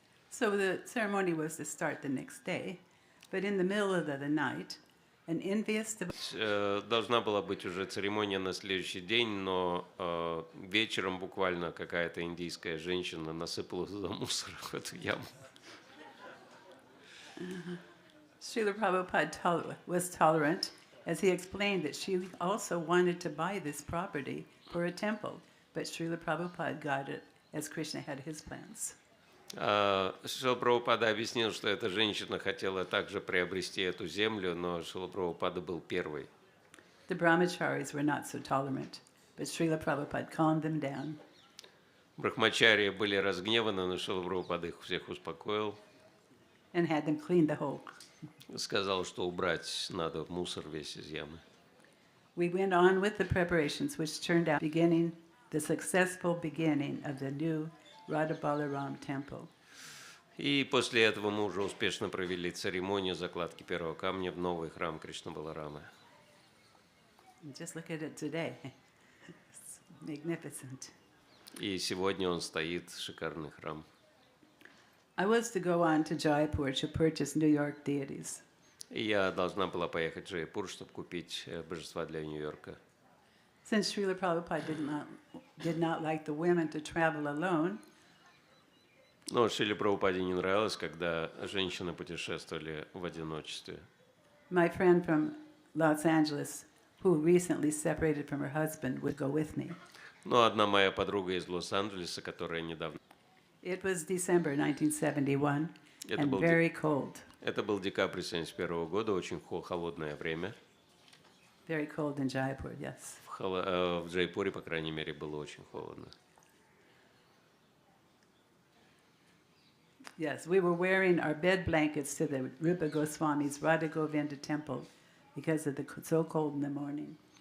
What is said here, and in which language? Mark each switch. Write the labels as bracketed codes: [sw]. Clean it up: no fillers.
[en] So the ceremony was to start the next day, but in the middle of the night, an envious [ru] Должна была быть уже церемония на следующий день, но вечером буквально какая-то индийская женщина насыпала туда мусор в эту яму. [en] Srila Prabhupada was tolerant, as he explained that she also wanted to buy this property for a temple, but Srila Prabhupada got it as Krishna had his plans. [ru] Шрила Прабхупада объяснил, что эта женщина хотела также приобрести эту землю, но Шрила Прабхупада был первый. [en] The brahmacharis were not so tolerant, but Srila Prabhupada calmed them down. [ru] Брахмачарьи были разгневаны, но Шрила Прабхупада их всех успокоил. [en] And had them clean the hole. [ru] Сказал, что убрать надо мусор весь из ямы. [en] We went on with the preparations, which turned out the successful beginning of the new Radha Balaram temple. [ru] И после этого мы уже успешно провели церемонию закладки первого камня в новый храм Кришна Баларама. [en] Just look at it today. It's magnificent. [ru] И сегодня он стоит, шикарный храм. [en] I was to go on to Jaipur to purchase New York deities. [ru] И я должна была поехать в Джайпур, чтобы купить божества для Нью-Йорка. [en] Since Srila Prabhupada did not like the women to travel alone, [ru] Но Шриле Прабхупаде не нравилось, когда женщины путешествовали в одиночестве. [en] my friend from Los Angeles, who recently separated from her husband, would go with me. [ru] Но одна моя подруга из Лос-Анджелеса, которая недавно... [en] It was December 1971 [ru] Это [en] and [ru] был [en] very cold. [ru] Это был декабрь 1971 года, очень холодное время. [en] Very cold in Jaipur, yes. [ru] В Джайпуре, по крайней мере, было очень холодно. [en] Yes, we were wearing our bed blankets to the Rupa Goswami's Radha Govinda temple because of the so cold in the morning.